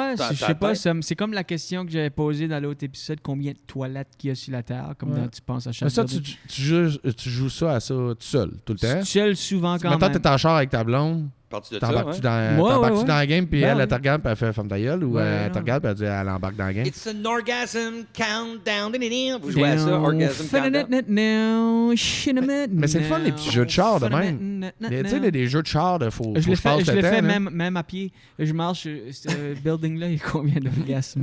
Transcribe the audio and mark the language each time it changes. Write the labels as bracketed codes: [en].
[fr] je sais pas, c'est comme la question que j'avais posée dans l'autre épisode, combien de toilettes qu'il y a sur la Terre, comme tu penses à chaque ça, tu joues ça à ça tout seul, tout le temps? Tout seul, souvent, quand Maintenant, même. t'es en char avec ta blonde. T'embarques-tu dans la game, puis elle te regarde, puis elle fait femme ta gueule, ou elle te regarde, puis elle dit elle embarque dans la game. [en] It's an orgasm countdown. [fr] Vous jouez à ça, orgasm countdown. Mais c'est le fun, les petits jeux de char de même. Tu sais, des jeux de char de faux. Je le fais même à pied. Je marche, ce building-là, il y a combien d'orgasmes?